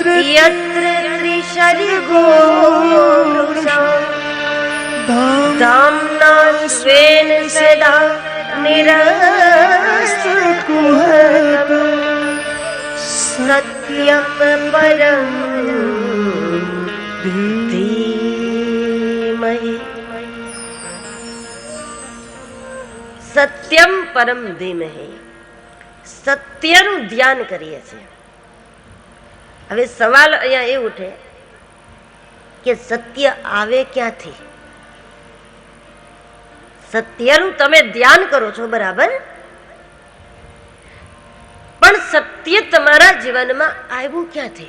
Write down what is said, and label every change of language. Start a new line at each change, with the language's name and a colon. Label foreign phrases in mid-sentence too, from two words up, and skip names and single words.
Sanskrit: यत्र त्रिशर्गो वृषा धाम्ना स्वेन सदा निरस्तकुहकं सत्यं परं धीमहि સત્યમ પરમ ધીમહિ
Gujarati: સત્યનું ધ્યાન કરીએ છીએ. હવે સવાલ અહીંયા એ ઉઠે કે સત્ય આવે ક્યાંથી? સત્યનું તમે ધ્યાન કરો છો બરાબર, પણ સત્ય તમારા જીવનમાં આવ્યું ક્યાંથી?